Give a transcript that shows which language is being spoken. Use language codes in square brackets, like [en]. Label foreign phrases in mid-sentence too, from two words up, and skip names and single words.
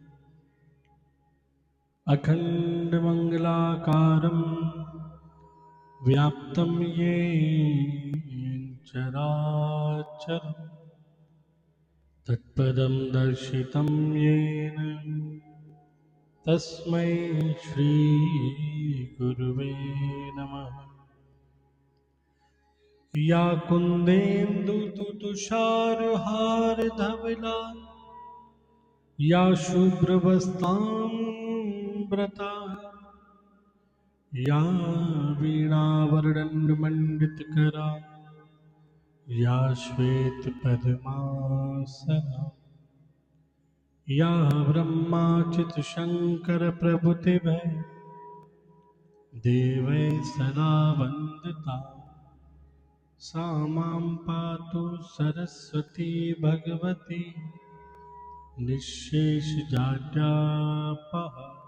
[sa] अखण्डमङ्गलाकारं व्याप्तं येन चराचरं, तत्पदं दर्शितं येन तस्मै श्री गुरुवे नमः। या कुन्देन्दुतुषारहारधवला, या शुभ्रवस्त्राम्बरता, या वीणावरदण्डमण्डितकरा, या श्वेतपद्मासना, या ब्रह्माच्युतशङ्करप्रभृतिभै देवैः सदा वन्दिता। सा मां पातु सरस्वती भगवती निःशेषजाड्यापहा।